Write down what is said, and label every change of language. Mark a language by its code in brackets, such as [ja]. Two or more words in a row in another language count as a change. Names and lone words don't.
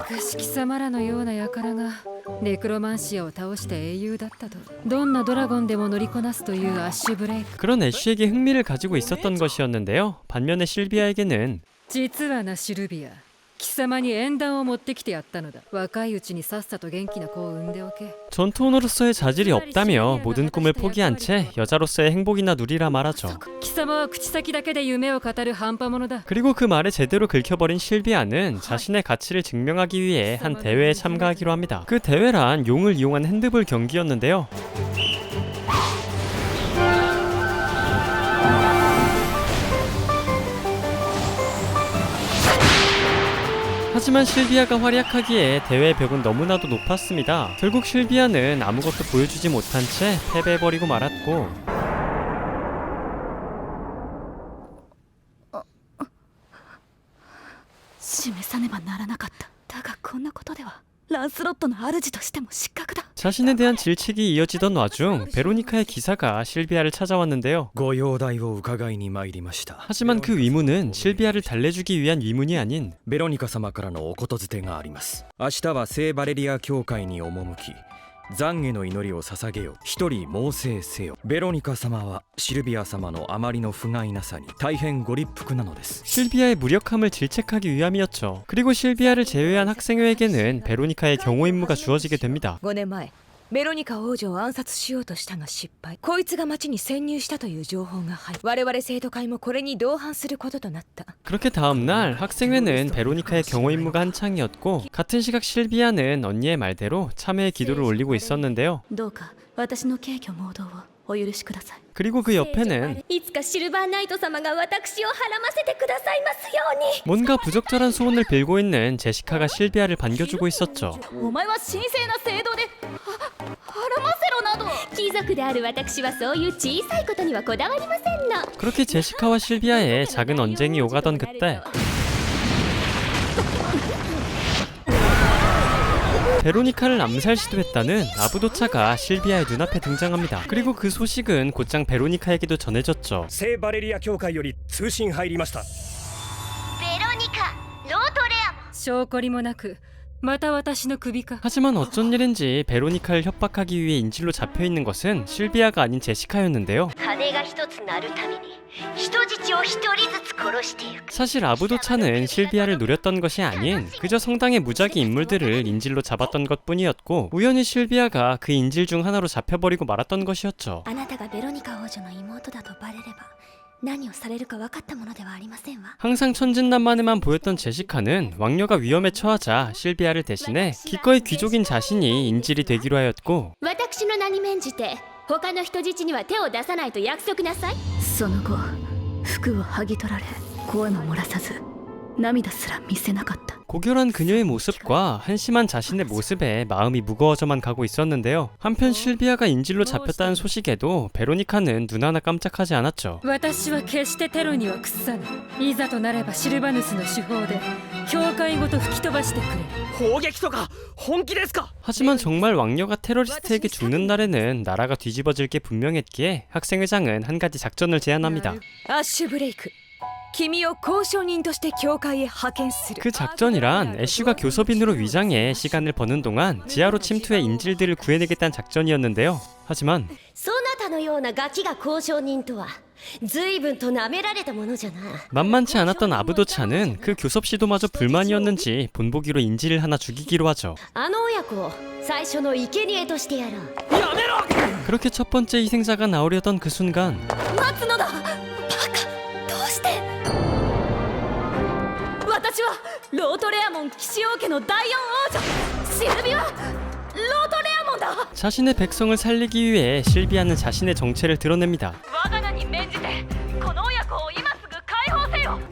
[ja] しかし貴様らのような輩がネクロマンシアを倒した英雄だったとどんなドラゴンでも乗りこなすというアッシュブレイク [ko] 그런 애쉬에게 흥미를 가지고 있었던 것이었는데요. 반면에 실비아에게는 [ja] 実はなシルビア貴様に縁談を持ってきてやったのだ。若いうちにさっさと元気な子を産んでおけ。 [ko] 전투원으로서의 자질이 없다며 모든 꿈을 포기한 채 여자로서의 행복이나 누리라 말하죠. [ja] 貴様は口先だけで夢を語る半端者だ。 [ko] 그리고 그 말에 제대로 긁혀버린 실비아는 자신의 가치를 증명하기 위해 한 대회에 참가하기로 합니다. 그 대회란 용을 이용한 핸드볼 경기였는데요. 하지만 실비아가 활약하기에 대회 벽은 너무나도 높았습니다. 결국 실비아는 아무것도 보여주지 못한 채 패배해버리고 말았고, [ja] 示さねばならなかった。だがこんなことではランスロットの主としても失格だ。 [ko] 자신에 대한 질책이 이어지던 와중 베로니카의 기사가 실비아를 찾아왔는데요. [ja] ご容体を伺いに参りました。 [ko] 하지만 그 위문은 실비아를 달래주기 위한 위문이 아닌 [ja] ベロニカ様からのおことづてがあります。明日は聖バレリア教会に赴き、懺悔の祈りを捧げよ。一人猛省せよ。ベロニカ様はシルビア様のあまりの不甲斐なさに大変ご立腹なのです。 [ko] 실비아의 무력함을 질책하기 위함이었죠. 그리고 실비아를 제외한 학생회에게는 베로니카의 경호 임무가 주어지게 됩니다. [ja] 5 年前ベロニカ王女を暗殺しようとしたが失敗。こいつが町に潜入したという情報が入り、我々生徒会もこれに同伴することとなった。 [ko] 그렇게 다음날 학생회는 베로니카의 경호 임무가 한창이었고, 같은 시각 실비아는 언니의 말대로 참회의 기도를 올리고 있었는데요. [ja] どうか私の軽挙妄動をお許しください。 [ko] 그리고 그 옆에는 [ja] いつかシルバーナイト様が私をはらませてくださいますように。 [ko] 뭔가 부적절한 소원을 빌고 있는 제시카가 실비아를 반겨주고 있었죠. [ja] お前は神聖な聖堂ではらませろなど。貴族である私はそういう小さいことにはこだわりませんの。 [ko] 그렇게 제시카와 실비아의 작은 언쟁이 오가던 그때 베로니카를 암살 시도했다는 아부도차가 실비아의 눈앞에 등장합니다. 그리고 그 소식은 곧장 베로니카에게도 전해졌죠. [ja] 聖バレリア教会より通信入りました。ベロニカロートレアモン。証拠りもなくまた私の首か。 [ko] 하지만 어쩐 일인지 베로니카를 협박하기 위해 인질로 잡혀있는 것은 실비아가 아닌 제시카였는데요. [ja] 鐘が一つ鳴るたびに人質を一人ずつ殺していく。 [ko] 사실 아부도차는 실비아를 노렸던 것이 아닌 그저 성당의 무작위 인물들을 인질로 잡았던 것뿐이었고, 우연히 실비아가 그 인질 중 하나로 잡혀버리고 말았던 것이었죠. [ja] あなたがベロニカ王女の妹だとバレれば何をされるか分かったものではありませんわ。 [ko] 항상 천진난만에만 보였던 제시카는 왕녀가 위험에 처하자 실비아를 대신해 기꺼이 귀족인 자신이 인질이 되기로 하였고, [ja] 私の名に免じて他の人質には手を出さないと約束なさい。その後服を剥ぎ取られ声も漏らさず涙すら見せなかった。 [ko] 고결한 그녀의 모습과 한심한 자신의 모습에 마음이 무거워져만 가고 있었는데요. 한편 실비아가 인질로 잡혔다는 소식에도 베로니카는 눈 하나 깜짝하지 않았죠. [ja] 私は決してテロには屈さない。いざとなればシルバヌスの手法で教会ごと吹き飛ばしてくれ。砲撃とか本気ですか？ [ko] 하지만 정말 왕녀가 테러리스트에게 죽는 날에는 나라가 뒤집어질 게 분명했기에 학생회장은 한 가지 작전을 제안합니다. [ja] アッシュブレイク、君を交渉人として教会へ派遣する。 [ko] 그 작전이란 애쉬가 교섭인으로 위장해 시간을 버는 동안 지하로 침투해 인질들을 구해내겠다는 작전이었는데요. 하지만 [ja] そなたのようなガキが交渉人とは随分と舐められたものじゃな。 [ko] 만만치 않았던 아부도차는 그 교섭 시도마저 불만이었는지 본보기로 인질을 하나 죽이기로 하죠. [ja] あの親子を最初の生贄としてやろう。 [ko] 그렇게 첫 번째 희생자가 나오려던 그 순간 [ja] 待つのだ。バカ、どうして。私はロートレアモン騎士王家の第四王女シルビア・ロートレアモンだ。 [ko] 자신의 백성을 살리기 위해 실비아는 자신의 정체를 드러냅니다. [ja] 我が名に免じてこの親子を今すぐ解放せよ。